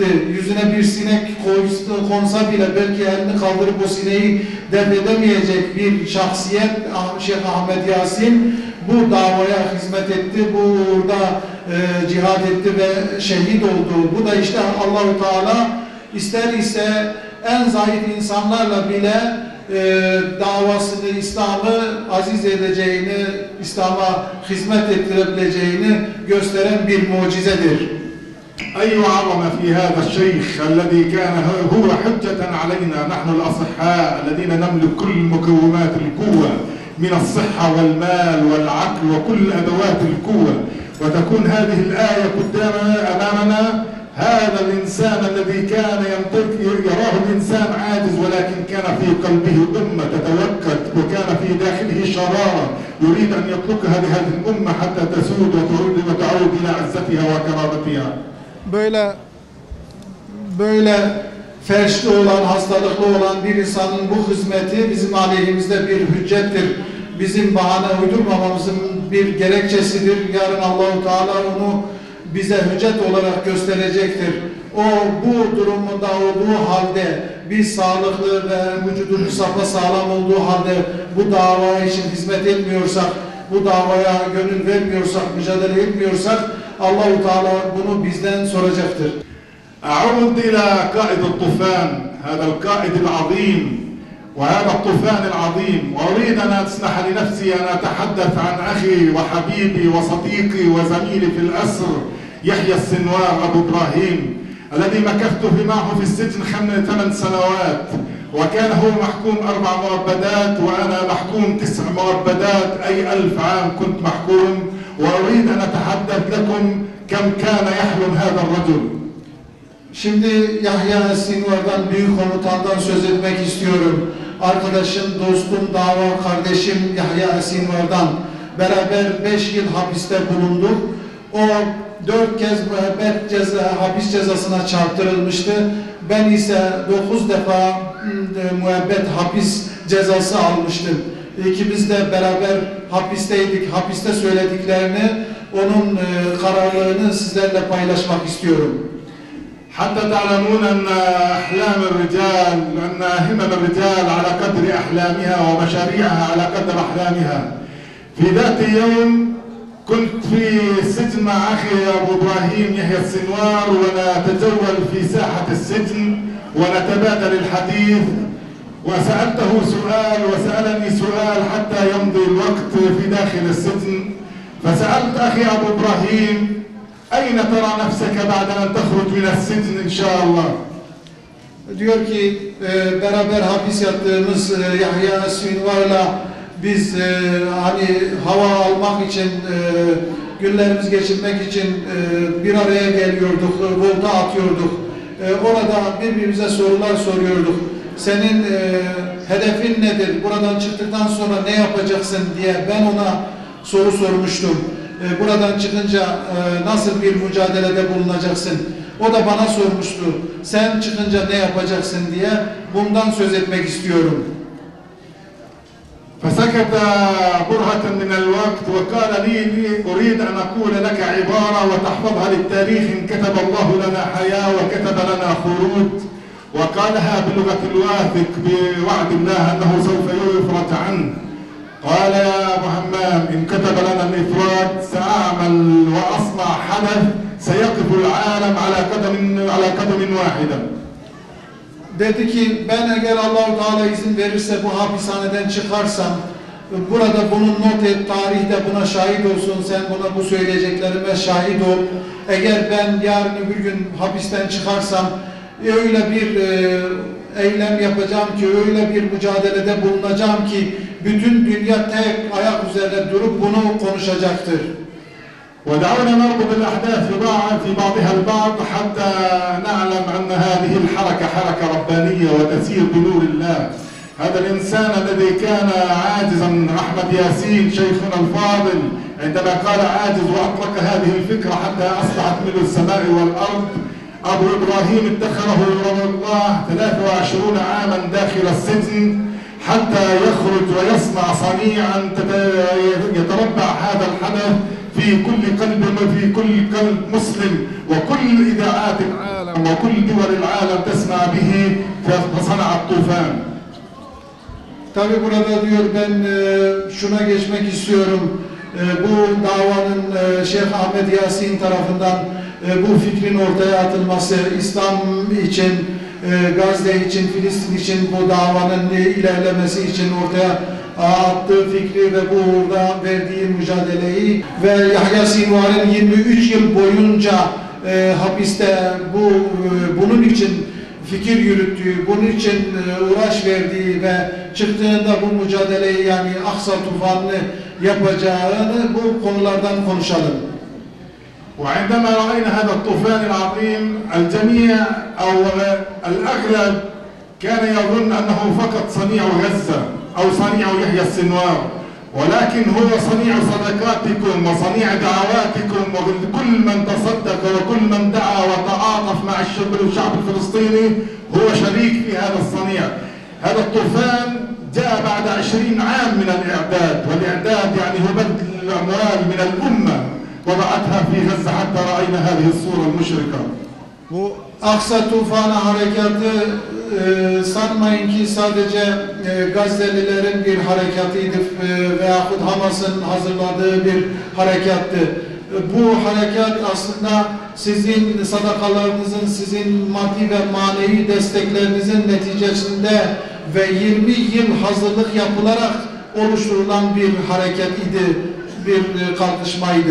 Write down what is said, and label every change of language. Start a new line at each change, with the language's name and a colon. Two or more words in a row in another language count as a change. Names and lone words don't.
Turkish: Yüzüne bir sinek konsa bile belki elini kaldırıp o sineği def edemeyecek bir şahsiyet Şeyh Ahmed Yasin bu davaya hizmet etti, burada cihad etti ve şehit oldu. Bu da işte Allah-u Teala ister ise en zayıf insanlarla bile davasını, İslam'ı aziz edeceğini, İslam'a hizmet ettirebileceğini gösteren bir mucizedir.
Arabic: أي عظمة في هذا الشيخ الذي كان هو حجة علينا نحن الأصحاء الذين نملك كل مكونات القوة من الصحة والمال والعقل وكل أدوات القوة، وتكون هذه الآية قدامنا أمامنا. هذا الإنسان الذي كان ينطق يراه الإنسان عاجز ولكن كان في قلبه أمة تتوكد وكان في داخله شرارة يريد أن يتركها لهذه الأمة حتى تسود وتعود إلى عزتها وكرامتها.
Turkish: Böyle felçli olan, hastalıklı olan bir insanın bu hizmeti bizim aleyhimizde bir hüccettir. Bizim bahane uydurmamamızın bir gerekçesidir. Yarın Allah-u Teala onu bize hüccet olarak gösterecektir. O bu durumunda olduğu halde biz sağlıklı ve vücudumuz sapasağlam olduğu halde bu dava için hizmet etmiyorsak bu davaya gönül vermiyorsak, mücadele etmiyorsak Allah-u Teala bunu bizden soracaktır.
Arabic: أعود إلى قائد الطوفان هذا القائد العظيم وهذا الطوفان العظيم، وأريد أن أسمح لنفسي أن أتحدث عن أخي وحبيبي وصديقي وزميلي في الأسر يحيى السنوار أبو إبراهيم الذي مكثت معه في السجن 8 سنوات، وكان هو محكوم 4 مؤبدات وأنا محكوم 9 مؤبدات، أي 1000 عام كنت محكوم. وأريد أن أتحدث لكم كم كان يحلم هذا الرجل.
Turkish: Şimdi Yahya Sinvar'dan, büyük komutandan söz etmek istiyorum. Arkadaşım, dostum, dava kardeşim Yahya Sinvar'dan beraber 5 yıl hapiste bulunduk. O 4 kez müebbet hapis cezasına çarptırılmıştı. Ben ise 9 defa müebbet hapis cezası almıştım. İkimiz de beraber hapisteydik. Hapiste söylediklerini, onun kararlılığını sizlerle paylaşmak istiyorum.
Arabic: حتى تعلمون أن أحلام الرجال، أن همم الرجال على قدر أحلامها ومشاريعها على قدر أحلامها. في ذات يوم كنت في السجن مع أخي أبو إبراهيم يحيى السنوار، ونتجول في ساحة السجن ونتبادل الحديث، وسألته سؤال وسألني سؤال حتى يمضي الوقت في داخل السجن. فسألت أخي أبو إبراهيم: أين ترى نفسك بعد أن تخرج من السجن إن شاء الله؟
Turkish: Diyor ki beraber hapis yattığımız Yahya Sinvar'la biz hani hava almak için, günlerimizi geçirmek için bir araya geliyorduk, volta atıyorduk. Orada birbirimize sorular soruyorduk. Senin hedefin nedir? Buradan çıktıktan sonra ne yapacaksın diye ben ona soru sormuştum. Buradan çıkınca nasıl bir mücadelede bulunacaksın? O da bana sormuştu. Sen çıkınca ne yapacaksın diye. Bundan söz etmek istiyorum.
Arabic: فسكت برهة من الوقت وقال لي أريد أن أقول لك عبارة وتحفظها للتاريخ: إن كتب الله لنا حياة وكتب لنا خلود. وقالها بلغة الواثق بوعد الله أنه سوف يفرج عنه. قال: يا أبو همام، إن كتب لنا الإفراج سأعمل وأصنع حدث سيقف العالم على قدم واحدة.
Turkish: Dedi ki ben eğer Allah-u Teala izin verirse bu hapishaneden çıkarsam, burada bunun not et, tarihte buna şahit olsun, sen buna bu söyleyeceklerime şahit ol. Eğer ben yarın öbür gün hapisten çıkarsam öyle bir eylem yapacağım ki, öyle bir mücadelede bulunacağım ki bütün dünya tek ayak üzerinde durup bunu konuşacaktır.
Arabic: ودعونا نربط الأحداث في بعضها البعض حتى نعلم أن هذه الحركة حركة ربانية وتسير بنور الله. هذا الإنسان الذي كان عاجزا، أحمد ياسين شيخنا الفاضل، عندما قال عاجز وأطلق هذه الفكرة حتى أصبحت ملء السماء والأرض، أبو إبراهيم ادخره الله 23 عاما داخل السجن حتى يخرج ويصنع صنيعا يتربع هذا الحدث في كل قلب مسلم، وكل إذاعات العالم وكل دول العالم تسمع به، فصنع الطوفان.
Turkish: Tabi burada diyor ben şuna geçmek istiyorum. Bu davanın Şeyh Ahmet Yasin tarafından bu fikrin ortaya atılması, İslam için, Gazze için, Filistin için bu davanın ilerlemesi için ortaya attığı fikri ve bu uğurda verdiği mücadeleyi ve Yahya Sinvar'ın 23 yıl boyunca hapiste bunun için fikir yürüttüğü, bunun için uğraş verdiği ve çıktığında bu mücadeleyi, yani Aksa tufanını yapacağını, bu konulardan konuşalım.
Arabic: وعندما رأينا هذا الطوفان العظيم الجميع أو الأغلب كان يظن أنه فقط صنيع غزة أو صنيع يحيى السنوار، ولكن هو صنيع صدقاتكم وصنيع دعواتكم، وكل من تصدق وكل من دعا وتعاطف مع الشعب الفلسطيني هو شريك في هذا الصنيع. هذا الطوفان جاء بعد 20 عام من الإعداد، والإعداد يعني هو بذل الأموال من الأمة وضعتها في غزة حتى رأينا هذه الصورة المشرقة.
Turkish: Bu Aksa Tufanı Harekatı sanmayın ki sadece Gazze'lilerin bir harekatıydı veyahut Hamas'ın hazırladığı bir harekattı. Bu harekat aslında sizin sadakalarınızın, sizin maddi ve manevi desteklerinizin neticesinde ve 20 yıl hazırlık yapılarak oluşturulan bir hareket idi, bir kalkışmaydı.